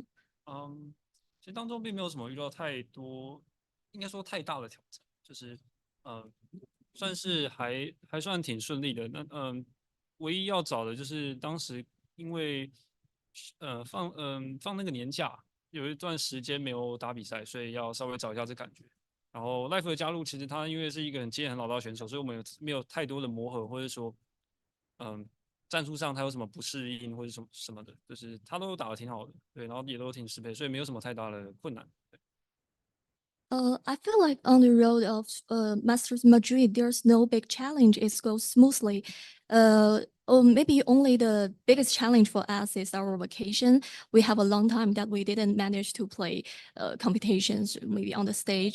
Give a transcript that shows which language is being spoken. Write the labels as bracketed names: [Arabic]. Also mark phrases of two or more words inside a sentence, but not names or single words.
[Chinese] 其實當中並沒有什麼遇到太多，應該說太大的挑戰，就是算是還算挺順利的。那唯一要找的就是當時因為放那個年假，有一段時間沒有打比賽，所以要稍微找一下這感覺。然後 Life 的加入，其實他因為是一個很經驗很老道的選手，所以我們沒有太多的磨合，或者說戰術上他有什麼不適應或者什麼的，就是他都打得挺好的，對，然後也都挺適配，所以沒有什麼太大的困難。 [English] I feel like on the road of Masters Madrid, there's no big challenge. It goes smoothly. Maybe only the biggest challenge for us is our vacation. We have a long time that we didn't manage to play competitions, maybe on the stage.